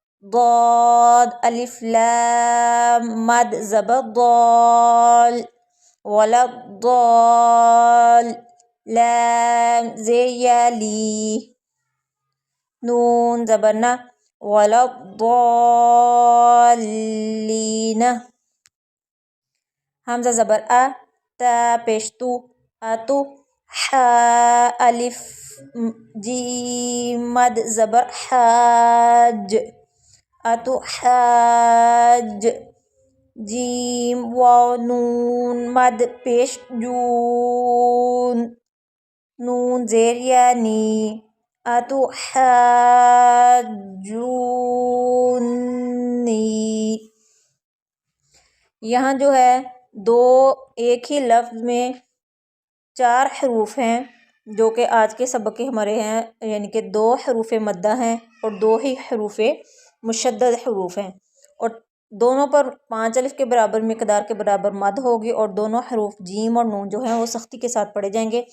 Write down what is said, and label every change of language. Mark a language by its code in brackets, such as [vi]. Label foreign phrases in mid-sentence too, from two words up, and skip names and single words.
[ur] ضاد الف لام مد زبر ضال، [ar] ولا الضال [ur] لام زیر یا لی نون زبر نا [ar] ولا الضالین [ur] حمزہ زبر تا پیش تو اتو الف جیم مد زبر حاج اتو حاج جیم واو نون مد پیش جون نون زیر یا نی اتو حاجونی یہاں جو ہے دو ایک ہی لفظ میں 4 حروف ہیں جو کہ آج کے سبق کے ہمارے ہیں، یعنی کہ 2 حروف مدہ ہیں اور 2 ہی حروف مشدد حروف ہیں، اور دونوں پر 5 الف کے برابر مقدار کے برابر مد ہوگی، اور دونوں حروف جیم اور نون جو ہیں وہ سختی کے ساتھ پڑھے جائیں گے۔